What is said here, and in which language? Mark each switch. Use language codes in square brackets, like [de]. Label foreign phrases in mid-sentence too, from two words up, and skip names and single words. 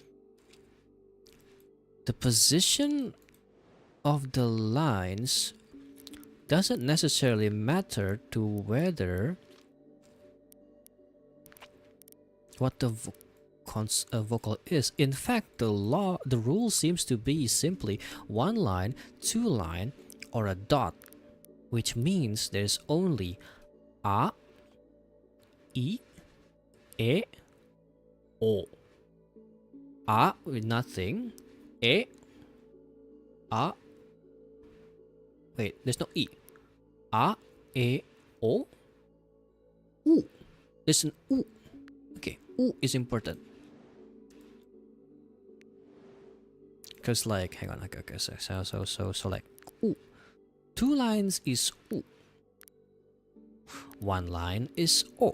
[en] The position of the lines doesn't necessarily matter to whether what the vocal is. In fact, the rule seems to be simply 1 line, 2 line, or a dot, which means there's only a, i, e, o. A with nothing, e, a. Wait, there's no e. A, e, o, u. There's an u. Okay, u is important. Because like, hang on, okay, so like, ooh. 2 lines is U. 1 line is O.